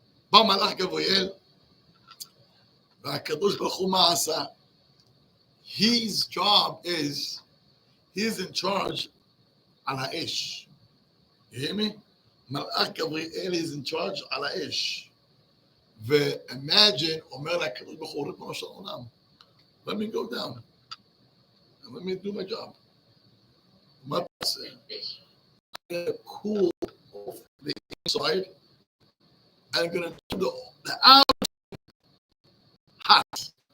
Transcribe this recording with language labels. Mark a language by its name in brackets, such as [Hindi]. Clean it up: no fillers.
[Hebrew] בא מלאך גבריאל, והקדוש ברוך הוא מה עשה? [English] His job is, he's in charge על האש. You hear me? מלאך גבריאל is in charge על האש. ו-imagine, [Hebrew] אומר לקדוש ברוך הוא, ריבונו של עולם, [English] let me go down, and let me do my job. [Hebrew] מה תעשה? [English] I'm going to cool off the inside, I'm going to turn the out hot.